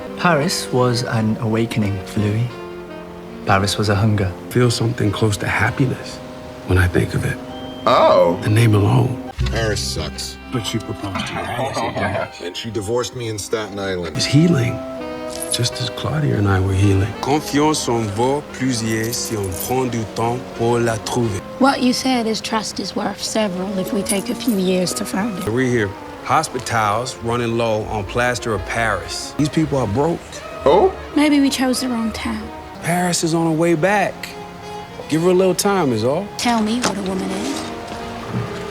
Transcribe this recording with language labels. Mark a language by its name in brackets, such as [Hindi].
[English] Paris was an awakening for Louis. Paris was a hunger. Feel something close to happiness when I think of it. Oh. The name alone. Paris sucks. But she proposed to me. And she divorced me in Staten Island. It's healing. Just as Claudia and I were healing. [French] Confiance en vaut plusieurs si on prend du temps pour la trouver. [English] What you said is trust is worth several if we take a few years to find it. We're here. Hospitals running low on plaster of Paris. These people are broke. Oh? Maybe we chose the wrong town. Paris is on her way back. Give her a little time is all. Tell me what a woman is.